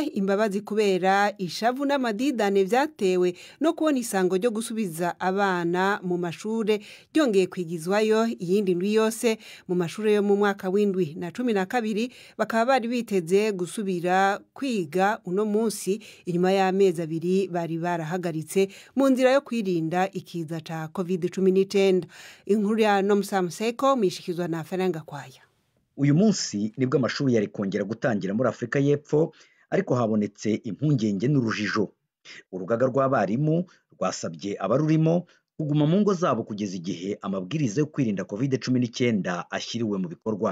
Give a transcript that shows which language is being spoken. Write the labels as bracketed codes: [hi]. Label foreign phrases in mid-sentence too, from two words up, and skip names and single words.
[rn] imbabazi kubera ishavu n'amadidane vyatewe no kubona isango ryo gusubiza abana mu mashure ryongeye kwigizwayo iyindi ndwi yose mu mashure yo mu mwaka w'indwi na 12 bakaba bari biteze gusubira kwiga uno munsi inyuma y'amezi 2 bari barahagaritse mu nzira yo kwirinda ikiza ca COVID-19. Inkuru ya Nomsa Museko mishikizwa na Feranga Kwaya. [rw] uyu munsi nibwo amashuri yari kongera gutangira muri Afurika y'Epfo ariko habonetse impungenge n'urujijo. Urugaga rw'abarimu rwasabye abarurimo kuguma mu ngo zabo kugeza igihe amabwiriza yo kwirinda COVID-19 ashyiriwe mu bikorwa.